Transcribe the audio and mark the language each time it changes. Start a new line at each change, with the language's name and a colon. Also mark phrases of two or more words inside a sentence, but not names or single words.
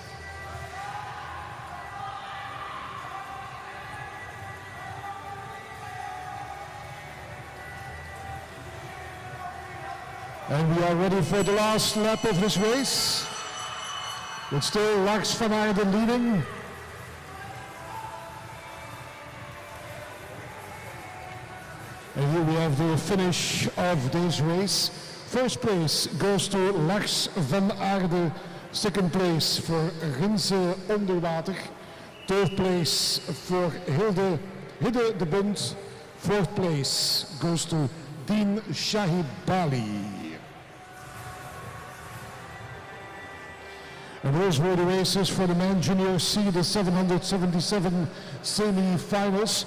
English: And we are ready for the last lap of this race. With still Lars van Aarde leading. And here we have the finish of this race. First place goes to Lars van Aarde. Second place for Rinze Onderwater. Third place for Hidde de Bond. Fourth place goes to Dean Shahibali. And those were the races for the men junior C, the 777 semi-finals.